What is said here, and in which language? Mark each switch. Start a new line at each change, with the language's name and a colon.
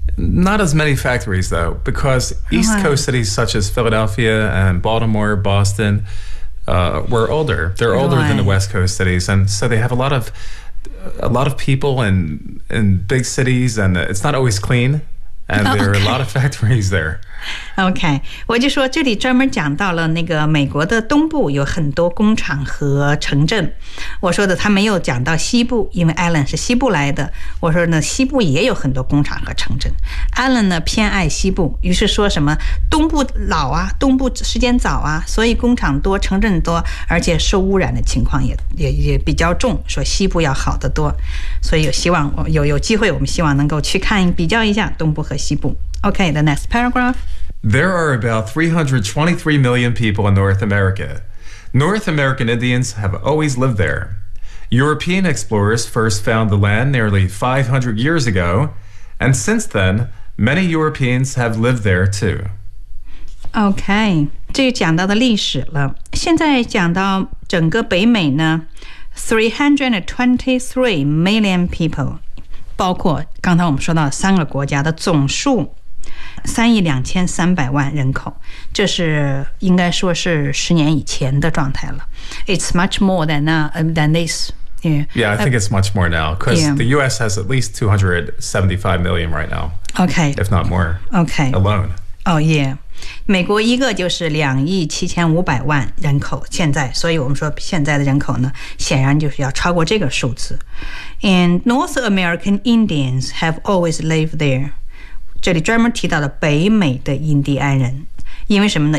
English: Not as many factories, though, because East Coast cities such as Philadelphia and Baltimore, Boston, were older. They're older than the West Coast cities, and so they have a lot of people in big cities, and it's not always clean, and there are a lot of factories there.
Chinese: Okay, 我就说这里专门讲到了那个美国的东部有很多工厂和城镇。我说的他没有讲到西部，因为 Alan 是西部来的。我说呢，西部也有很多工厂和城镇。Alan 呢偏爱西部，于是说什么东部老啊，东部时间早啊，所以工厂多，城镇多，而且受污染的情况也比较重。说西部要好得多，所以有希望，有机会，我们希望能够去看比较一下东部和西部。
English: Okay, the next paragraph. There are about 323 million people in North America. North American Indians have always lived there. European explorers first found the land nearly 500 years ago, and since then, many Europeans have lived there too.
Chinese: Okay, 这就讲到的历史了。现在讲到整个北美呢，
English: 323 million people,
Chinese: 包括刚才我们说到三个国家的总数3.23亿人口，这是应该说是十年以前的状态了。
English: It's much more than this. Yeah, yeah, I think it's much more now because the U.S. has at least 275 million right now. Okay, if not more. Okay, alone.
Chinese: Oh yeah, 美国一个就是2.75亿人口，现在，所以我们说现在的人口呢，显然就是要超过这个数字。
English: And North American Indians have always lived there.
Chinese: 这里专门提到了北美的印第安人，因为什么呢？